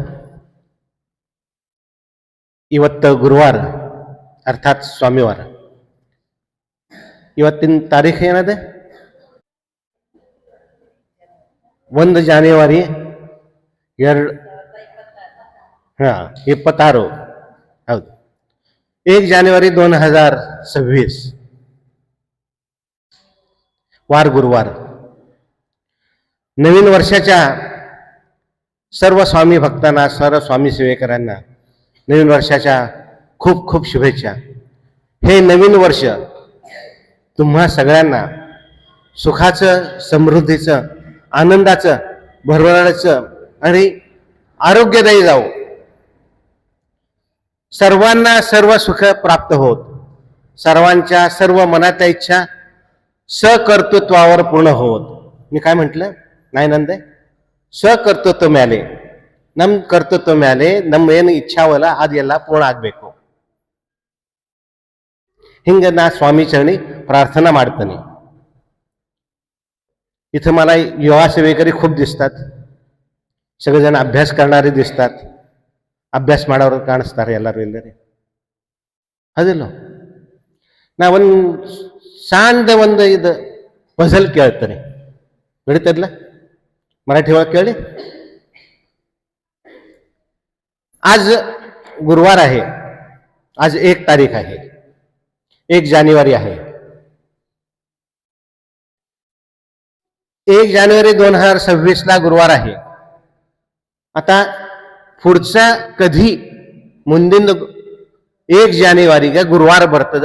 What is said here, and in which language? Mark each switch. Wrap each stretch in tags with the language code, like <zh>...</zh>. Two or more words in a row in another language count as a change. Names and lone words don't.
<kn>ಇವತ್ತು ಗುರುವಾರ ಅರ್ಥಾತ್ ಸ್ವಾಮಿವಾರ. ಇವತ್ತಿನ ತಾರೀಖು ಏನದೆ? 1 ಜಾನ್ಯುವರಿ 26.</kn> <mr>ಹೌದು, 1 जानेवारी 2026 वार गुरुवार. नवीन वर्षाच्या सर्व स्वामी भक्तांना, सर्व स्वामी सेवेकरांना नवीन वर्षाच्या खूप खूप शुभेच्छा. हे नवीन वर्ष तुम्हा सगळ्यांना सुखाचं, समृद्धीचं, आनंदाचं, भरभराटीचं आणि आरोग्यदायी जावो. सर्वांना सर्व सुख प्राप्त होत, सर्वांच्या सर्व मनातल्या इच्छा सकर्तृत्वावर पूर्ण होत. मी काय म्हटलं? नाही नंदे,</mr> <kn>सकर्तೃತ್ವ ಮೇಲೆ ನಮ್ಮ ಕರ್ತೃತ್ವ ಮೇಲೆ ನಮ್ಮ ಏನು ಇಚ್ಛಾವಲ್ಲ ಅದೆಲ್ಲ ಪೂರ್ಣ ಆಗಬೇಕು. ಹಿಂಗೆ ನಾ</kn> <mr>स्वामी चरणी प्रार्थना</mr> <kn>ಮಾಡ್ತೀನಿ.</kn> <mr>इथं मला युवा सेवेकरी खूप दिसतात. सगळेजण अभ्यास करणारे दिसतात.</mr> <kn>ಅಭ್ಯಾಸ ಮಾಡೋರು ಕಾಣಿಸ್ತಾರೆ ಎಲ್ಲರೂ. ಅದಿಲ್ಲ, ನಾ ಸಣ್ಣ ಇದು ಪಜಲ್ ಕೇಳ್ತೀನಿ, ನಡೀತದಲ್ಲ? मराठी ಒಳಗೆ ಕೇಳಿ.</kn> <mr>आज गुरुवार आहे. आज 1 तारीख आहे, 1 जानेवारी आहे. 1 जानेवारी 2026 ला गुरुवार आहे. आता पुढचा कधी ಮುಂದಿನ 1 जानेवाರಿಗೆ गुरुवार ಬರ್ತದ.</mr>